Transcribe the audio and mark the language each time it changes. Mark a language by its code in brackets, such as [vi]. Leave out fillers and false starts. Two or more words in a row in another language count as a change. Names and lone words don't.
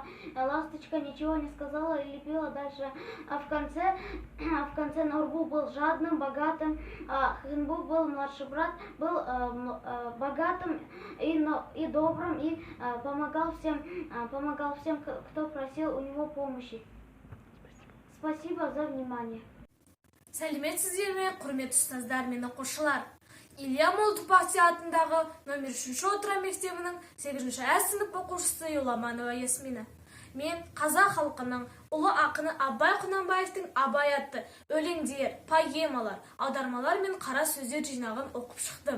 [ru] Ласточка ничего не сказала и лепила дальше. А в конце Норбу был жадным, богатым, а Хынбу был младший брат, был богатым и добрым, и помогал всем, кто просил у него помощи. Спасибо за внимание. [kk] Сәлеметсіздер ме, құрметті ұстаздар мен оқушылар. Илья Молду Baxtiya атындағы номер 3 o'rta мектебінің 8-А сынып оқушысы Юламанова Ясмина. Мен қазақ халқының ұлы ақыны Абай Құнанбаевтың Абай атты өлеңдер, поэмалар, аудармалар мен қара сөздер жинағын оқып шықтым.